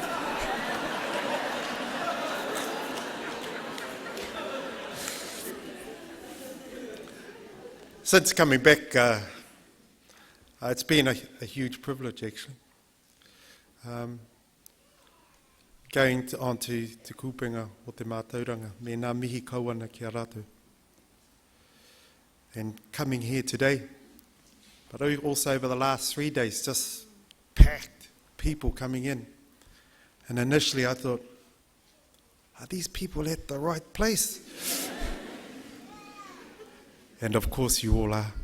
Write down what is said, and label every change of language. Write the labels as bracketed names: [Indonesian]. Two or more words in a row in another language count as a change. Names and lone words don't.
[English] Since coming back, it's been a huge privilege, actually. Going on to [Māori] te kūpenga o te mātauranga, me nā mihi kauana ki a rātou. [English] And coming here today, but also over the last 3 days, just packed people coming in. And initially I thought, are these people at the right place? And of course you all are.